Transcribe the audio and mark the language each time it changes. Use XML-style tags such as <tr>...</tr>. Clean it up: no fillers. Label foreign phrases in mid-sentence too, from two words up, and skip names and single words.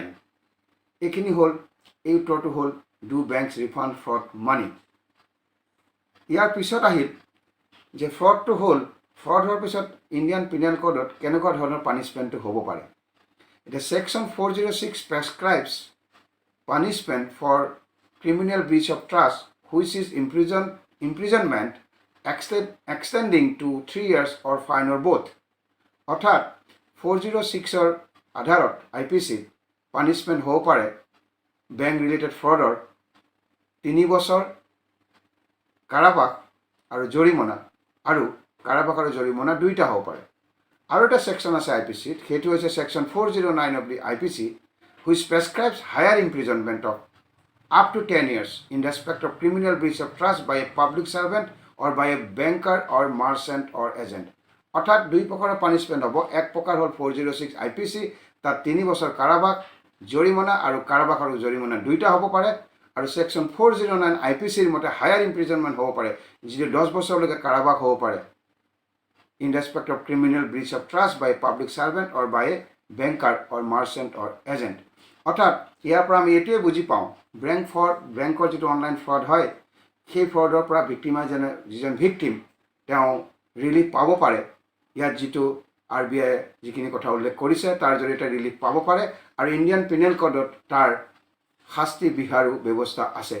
<as>এইখিনি হ'ল, এই উত্তৰটো হ'ল</as> <en>do banks refund fraud money.</en> <as>ইয়াৰ পিছত আহিল যে ফ্ৰডটো হ'ল, ফ্ৰড হোৱাৰ পিছত ইণ্ডিয়ান পিনেল কোডত কেনেকুৱা ধৰণৰ পানিছমেণ্টটো হ'ব পাৰে।</as> <en>এতিয়া section 406 prescribes punishment for criminal breach of trust, which is imprisonment extending to 3 years or fine or both.</en> <as>অৰ্থাৎ 406ৰ আধাৰত IPC পানিছমেণ্ট হ'ব পাৰে</as> <en>bank related fraud</en> <as>3 বছৰ কাৰাবাস আৰু জৰিমনা, আৰু কাৰাবাস আৰু জৰিমনা দুইটা হ'ব পাৰে। আৰু এটা ছেকশ্যন আছে IPCত, সেইটো হৈছে</as> <en>section 409 of the IPC, which prescribes higher imprisonment of up to 10 years in respect of criminal breach of trust by a public servant or by a banker or merchant or agent.</en> <as>অৰ্থাৎ দুই প্ৰকাৰৰ পানিছমেণ্ট হ'ব। এক প্ৰকাৰ হ'ল 406 IPC, তাত 3 বছৰ কাৰাবাস, জৰিমনা, আৰু কাৰাবাস আৰু জৰিমনা দুইটা হ'ব পাৰে। আৰু ছেকশ্যন 409 IPCৰ মতে</as> <en>higher imprisonment</en> <as>হ'ব পাৰে, যিটো 10 বছৰলৈকে কাৰাবাস হ'ব পাৰে</as> <en>in respect of criminal breach of trust by a public servant or by a banker or merchant or agent.</en> <as>অৰ্থাৎ ইয়াৰ পৰা আমি এইটোৱে বুজি পাওঁ, বেংকৰ যিটো</as> <en>online fraud</en> <as>হয়, সেই ফ্ৰডৰ পৰা যিজন ভিক্টিম তেওঁ ৰিলিফ পাব পাৰে। ইয়াত যিটো RBI যিখিনি কথা উল্লেখ কৰিছে তাৰ জৰিয়তে ৰিলিফ পাব পাৰে, আৰু ইণ্ডিয়ান পিনেল কোডত তাৰ শাস্তি বিহাৰো ব্যৱস্থা আছে।</as>